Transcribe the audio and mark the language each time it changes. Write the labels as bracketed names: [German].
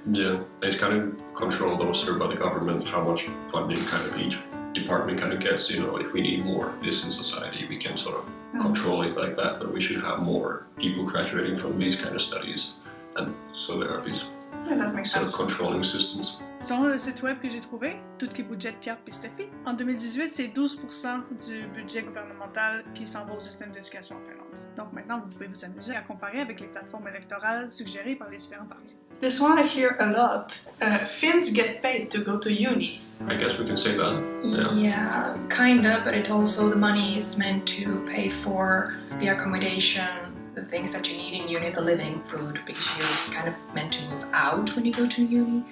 [English] Yeah, it's kind of controlled also by the government how much funding kind of each department kind of gets. You know, if we need more of this in society, we can sort of control it like that we should have more people graduating from these kind of studies. And so there are these Yeah, that makes sense. controlling systems. [French] Selon le site web que j'ai trouvé, Tout qui budget Pierre Pistefi, en 2018, c'est 12% du budget gouvernemental qui s'en va au système d'éducation en Finlande. Donc maintenant, vous pouvez vous amuser à comparer avec les plateformes électorales suggérées par les différents partis. [English] This one I hear a lot. Finns get paid to go to uni. I guess we can say that. Yeah, kinda, but it also the money is meant to pay for the accommodation, the things that you need in uni, the living, food, because you're kind of meant to move out when you go to uni.